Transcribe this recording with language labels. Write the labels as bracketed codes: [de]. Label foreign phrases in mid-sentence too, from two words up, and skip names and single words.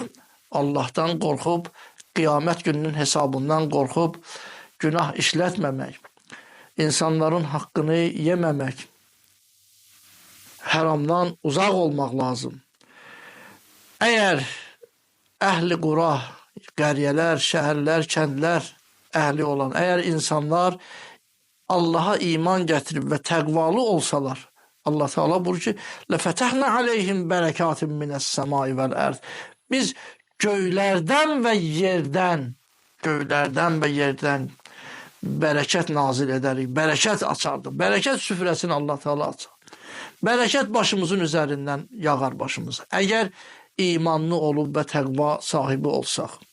[az] Allahdan qorxub, qiyamət gününün hesabından qorxub, günah işlətməmək, insanların haqqını yeməmək, haramdan uzaq olmaq lazım. Əgər [ar] أهل القرى, [az] qəryələr, şəhərlər, kəndlər əhli olan, əgər insanlar Allaha iman gətirib və təqvalı olsalar, Allah Teala buyurur ki, [ar] لَفَتَحْنَ عَلَيْهِمْ بَرَكَاتٍ مِنَ السَّمَاءِ وَالْأَرْضِ. [az] Biz göylərdən və yerdən bərəkət nazil edərik, bərəkət açardıq. Bərəkət süfrəsini Allah Teala açar. Bərəkət başımızın üzərindən yağar başımıza. Əgər imanlı olub və təqva sahibi olsaq.